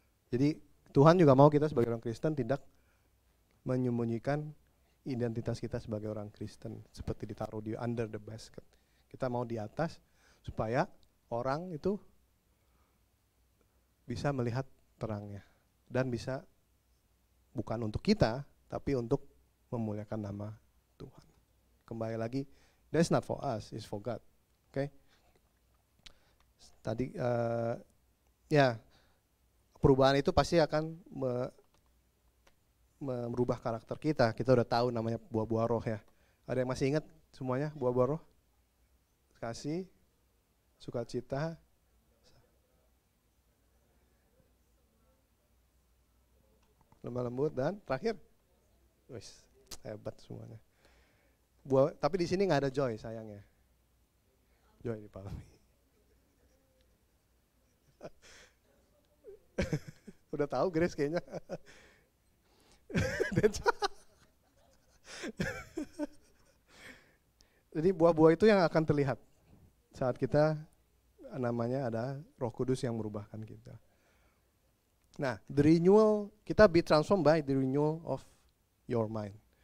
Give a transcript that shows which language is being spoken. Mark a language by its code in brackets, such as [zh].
[id] Jadi Tuhan juga mau kita sebagai orang Kristen tidak menyembunyikan identitas kita sebagai orang Kristen seperti ditaruh di [en] under the basket. [id] Kita mau di atas supaya orang itu bisa melihat terangnya. Dan bisa bukan untuk kita, tapi untuk memuliakan nama Tuhan. Kembali lagi, [en] that's not for us, it's for God. [id] Oke? Tadi ya, perubahan itu pasti akan merubah karakter kita. Kita udah tahu namanya buah-buah roh ya. Ada yang masih ingat semuanya buah-buah roh? Kasih, sukacita, lemah lembut, dan terakhir, wis, hebat semuanya. Tapi di sini nggak ada joy sayangnya. Joy di Palmi. Udah tahu Grace kayaknya. Jadi buah-buah itu yang akan terlihat saat kita namanya ada Roh Kudus yang merubahkan kita. [en] Nah, the renewal, kita be transformed by the renewal of your mind.